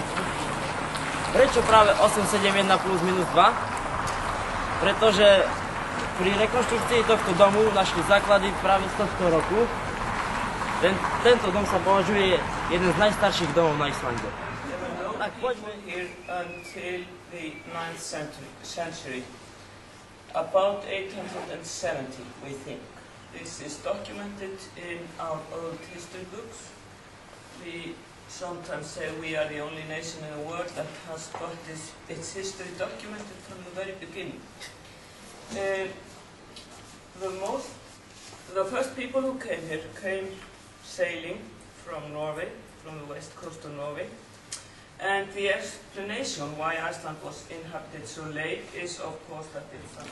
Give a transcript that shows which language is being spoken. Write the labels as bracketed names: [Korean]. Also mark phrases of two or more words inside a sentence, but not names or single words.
[Slovak] Prečo práve 871 plus minus 2? Pretože pri rekonštrukcii tohto domu našli základy práve z tohto roku. Tento dom sa považuje jeden z najstarších domov na Islande. Tak poďme. [English] Here until the 9th century. About 870, we think. This is documented in our old history books. We sometimes say we are the only nation in the world that has got its history documented from the very beginning. The first people who came here came sailing from Norway, from the west coast of Norway. And the explanation why Iceland was inhabited so late is of course that it's